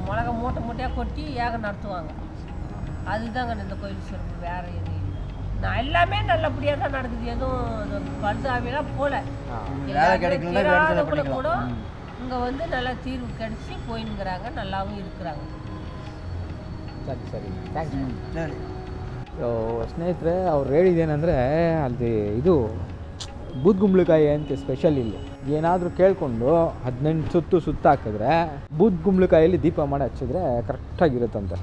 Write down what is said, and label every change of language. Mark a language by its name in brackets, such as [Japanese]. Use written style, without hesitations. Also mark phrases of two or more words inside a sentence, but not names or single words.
[Tamil] மிளகா மூட்டையாக கொட்டி யாகம் நடத்துவாங்க. அதுதாங்க இந்த கோயில் சிறப்பு, வேறு எதுவும் இல்லை. நான் எல்லாமே நல்லபடியாக தான் நடக்குது. எதுவும் பழுதாவிலாம் போல. கூட இங்கே வந்து நல்லா தீர்வு கிடச்சி போயின்னுங்கிறாங்க, நல்லாவும் இருக்கிறாங்க. [Kannada] ಸರಿ ಥ್ಯಾಂಕ್ಸ್. ಸರಿ. ಸ್ನೇಹಿತರೆ, ಅವ್ರು ಹೇಳಿದ್ದೇನೆಂದರೆ ಅಲ್ಲಿ ಇದು ಬೂದ್ಗುಂಬಳಕಾಯಿ ಅಂತ ಸ್ಪೆಷಲ್ ಇಲ್ಲಿ. ಏನಾದರೂ ಕೇಳಿಕೊಂಡು 18 ಸುತ್ತು ಹಾಕಿದ್ರೆ ಬೂದ್ಗುಂಬಳಕಾಯಲ್ಲಿ ದೀಪ ಮಾಡಿ ಹಚ್ಚಿದ್ರೆ ಕರೆಕ್ಟಾಗಿರುತ್ತಂತೆ.